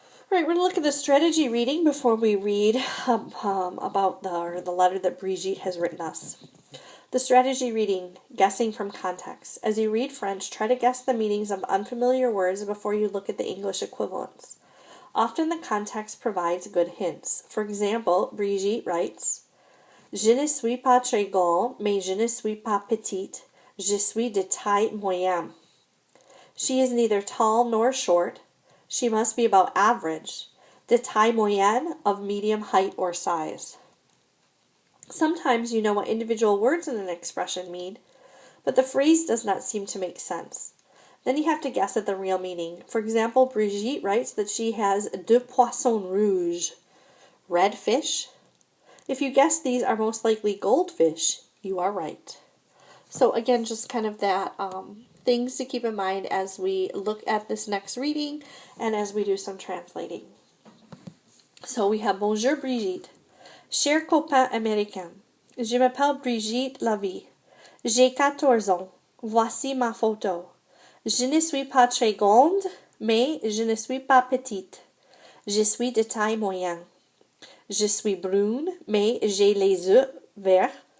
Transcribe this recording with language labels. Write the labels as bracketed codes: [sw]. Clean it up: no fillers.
[en] All right, we're going to look at the strategy reading before we read about the letter that Brigitte has written us. The strategy reading, guessing from context. As you read French, try to guess the meanings of unfamiliar words before you look at the English equivalents. Often the context provides good hints. For example, Brigitte writes, [fr] Je ne suis pas très grande, mais je ne suis pas petite. Je suis de taille moyenne. [en] She is neither tall nor short. She must be about average. [fr] De taille moyenne, [en] of medium height or size. Sometimes you know what individual words in an expression mean, but the phrase does not seem to make sense. Then you have to guess at the real meaning. For example, Brigitte writes that she has [fr] deux poissons rouges, [en] red fish. If you guess these are most likely goldfish, you are right. So again, just kind of that things to keep in mind as we look at this next reading and as we do some translating. So we have Bonjour Brigitte. [fr] Cher copain américain, je m'appelle Brigitte Lavie. J'ai 14 ans. Voici ma photo. Je ne suis pas très grande, mais je ne suis pas petite. Je suis de taille moyenne. Je suis brune, mais j'ai les yeux verts.